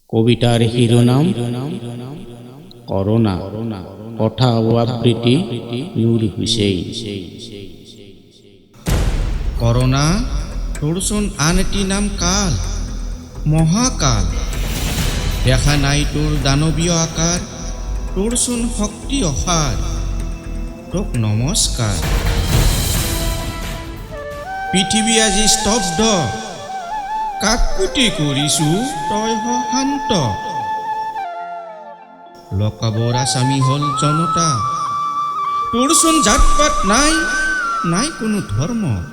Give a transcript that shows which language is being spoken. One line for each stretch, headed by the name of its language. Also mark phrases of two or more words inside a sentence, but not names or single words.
Bangla: কবিতার শিরোনাম করোনা, কথা ও আবৃত্তি নূর হুসেইন।
Assamese: করোনা তোর শোন আন এটি নাম কাল, মহাকাল। দেখা নাই তোর দানবীয় আকার, তোর শোন শক্তি অসাৰ। তোক নমস্কাৰ। পৃথিৱী আজি স্তব্ধ, কাকুতি কৰিছো তই হ শান্ত। লকাবৰ আসামী হল জনতা, তোৰ চোন জাত পাত নাই, নাই কোনো ধৰ্ম।